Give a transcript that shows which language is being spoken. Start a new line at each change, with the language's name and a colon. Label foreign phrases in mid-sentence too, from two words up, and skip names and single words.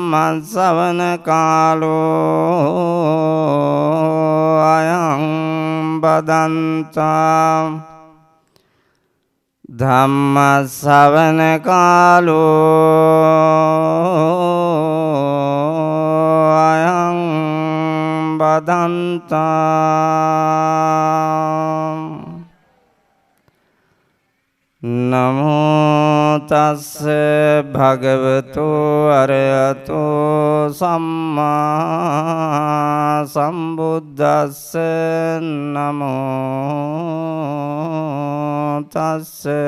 Pali: ධම්මස්සවන කාලෝ අයං බදන්තා ධම්ම ශ්‍රවණ කාලෝ අයං බදන්තා නමෝ තස්ස භගවතු අරහතෝ සම්මා සම්බුද්දස්ස නමෝ තස්ස